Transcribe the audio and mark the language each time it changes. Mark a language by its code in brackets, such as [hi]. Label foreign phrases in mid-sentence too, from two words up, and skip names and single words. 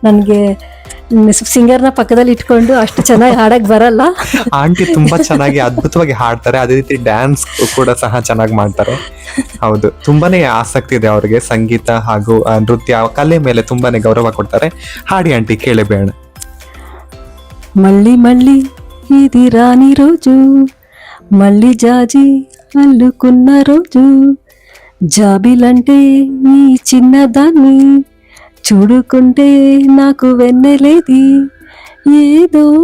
[kn] ನನಗೆ ಸಿಂಗರ್ನ ಪಕ್ಕದಲ್ಲಿ ಇಟ್ಕೊಂಡು ಅಷ್ಟು ಚೆನ್ನಾಗಿ ಹಾಡಕ್ ಬರಲ್ಲ. ಆಂಟಿ ತುಂಬಾ ಚೆನ್ನಾಗಿ ಅದ್ಭುತವಾಗಿ ಹಾಡ್ತಾರೆ, ಅದೇ ರೀತಿ ಡ್ಯಾನ್ಸ್ ಕೂಡ ಸಹ ಚೆನ್ನಾಗಿ ಮಾಡ್ತಾರೆ. ಹೌದು, ತುಂಬಾನೇ ಆಸಕ್ತಿ ಇದೆ ಅವ್ರಿಗೆ ಸಂಗೀತ ಹಾಗೂ ನೃತ್ಯ ಕಲೆ ಮೇಲೆ ತುಂಬಾನೇ ಗೌರವ ಕೊಡ್ತಾರೆ. ಹಾಡಿ ಆಂಟಿ, ಕೇಳಬೇಡ. [te] మళ్ళీ మళ్ళీ ఇది రాని రోజు, మళ్ళీ జాజి అల్లుకున్న రోజు, జాబిలంటే నీ చిన్నదాన్ని చూడుకుంటే నాకు వెన్నెలేది, ఏదో